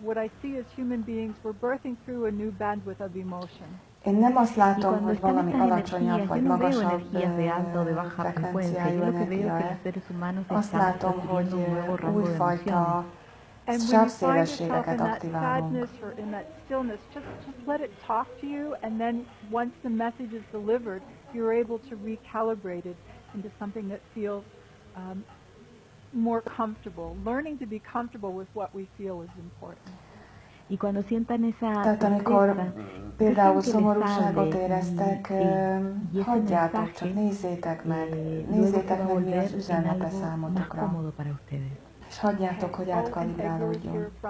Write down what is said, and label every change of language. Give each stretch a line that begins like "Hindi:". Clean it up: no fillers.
English: What I see as human beings, we're birthing through a new bandwidth of emotion.
Hungarian: Én nem azt látom, hogy valami alacsonyabb vagy magasabb frekvenciájú energia. Azt látom, hogy újfajta sávszélességeket aktiválunk.
English: Just let it talk to you, and then once the message is delivered, you're able to recalibrate it into something that feels more comfortable. Learning to be comfortable with what we feel is important.
Hungarian: Tehát amikor például szomorúságot éreztek, hagyjátok, csak nézzétek meg, mi az üzenete számotokra. És hagyjátok, hogy átkalibrálódjon.